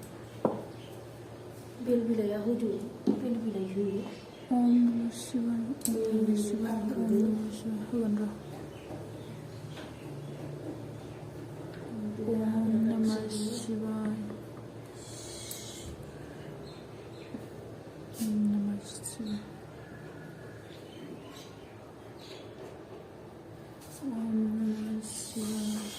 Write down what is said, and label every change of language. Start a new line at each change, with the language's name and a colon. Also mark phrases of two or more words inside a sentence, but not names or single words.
Bodo: बेल बिलाइया होदो बेल बिलाइ होयो
Sanskrit: ओम नमः शिवाय ओम नमः शिवाय ओम नमः शिवाय
Bodo: होगोन र'
Sanskrit: ओम नमः शिवाय ओम नमः शिवाय ओम नमः शिवाय